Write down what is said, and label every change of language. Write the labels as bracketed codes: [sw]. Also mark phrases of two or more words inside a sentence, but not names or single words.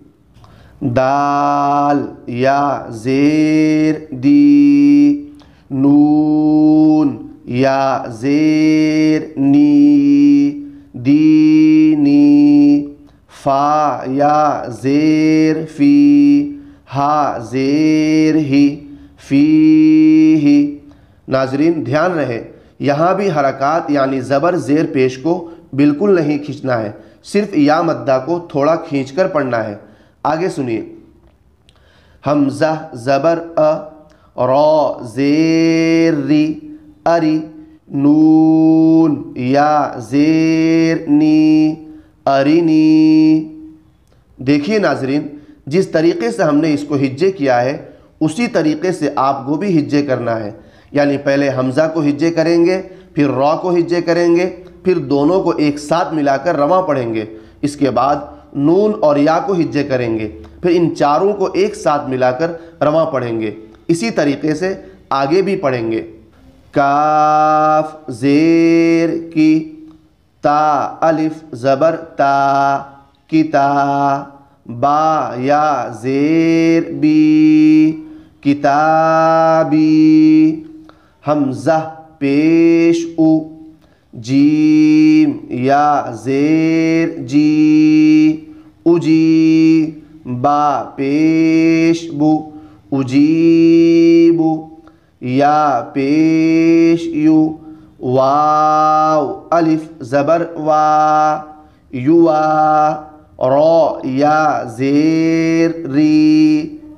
[ur] دال یا زیر دی، نون یا زیر نی، دینی، فا یا زیر فی، ہا زیر ہی، فی ہی۔ ناظرین دھیان رہے، یہاں بھی حرکات یعنی زبر زیر پیش کو بالکل نہیں کھینچنا ہے، صرف یا مدہ کو تھوڑا کھینچ کر پڑھنا ہے۔ آگے سنیے۔ حمزہ زبر ا، را زیر ری، اری، نون یا زیر نی، ارینی۔ دیکھیے ناظرین، جس طریقے سے ہم نے اس کو ہجے کیا ہے اسی طریقے سے آپ کو بھی ہجے کرنا ہے، یعنی پہلے حمزہ کو ہجے کریں گے، پھر را کو ہجے کریں گے، پھر دونوں کو ایک ساتھ ملا کر رواں پڑھیں گے، اس کے بعد نون اور یا کو ہجے کریں گے، پھر ان چاروں کو ایک ساتھ ملا کر رواں پڑھیں گے۔ اسی طریقے سے آگے بھی پڑھیں گے۔ کاف زیر کی، تا الف زبر تا، کتا، با یا زیر بی، کتابی، حمزہ پیش او، جیم یا زیر جی، اجی، با پیش بو، اجیبو، یا پیش یو، واو الف زبر وا، یوا، را یا زیر ری،